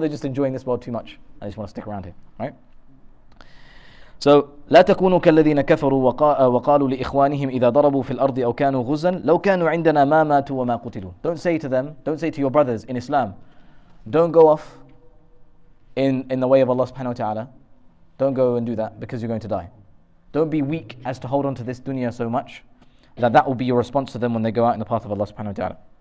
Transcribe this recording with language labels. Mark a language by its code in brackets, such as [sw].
[en] Or they're just enjoying this world too much and they just want to stick around here, right? So [ar] لا تكونوا كالذين كفروا وقالوا لإخوانهم إذا ضربوا في الأرض أو كانوا غزا لو كانوا عندنا ما ماتوا وما قتلوا. [en] Don't say to your brothers in Islam, don't go off in the way of Allah subhanahu wa ta'ala. Don't go and do that because you're going to die. Don't be weak as to hold on to this dunya so much that will be your response to them when they go out in the path of Allah subhanahu wa ta'ala.